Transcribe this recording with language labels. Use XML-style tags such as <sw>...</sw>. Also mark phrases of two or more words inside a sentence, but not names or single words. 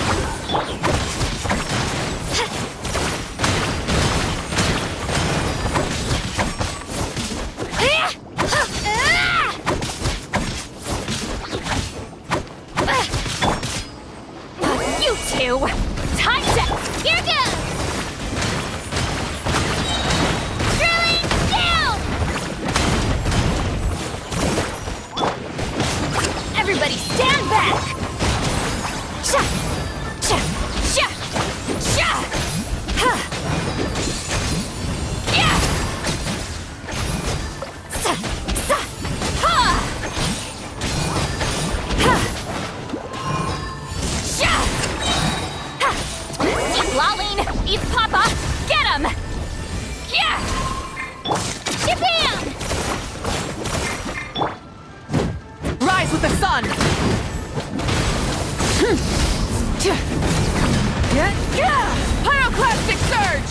<en>You two! Time to... Here goes! Drilling down! Everybody stand back! Sha! Sha! Sha! Sha! Ha! Yeah! Sa! Sa! Ha! Ha! Sha! Ha! Eat Lolene! Eat Papa! Get him! Yeah! Shabam! Rise with the sun! Pyroclastic surge!</en>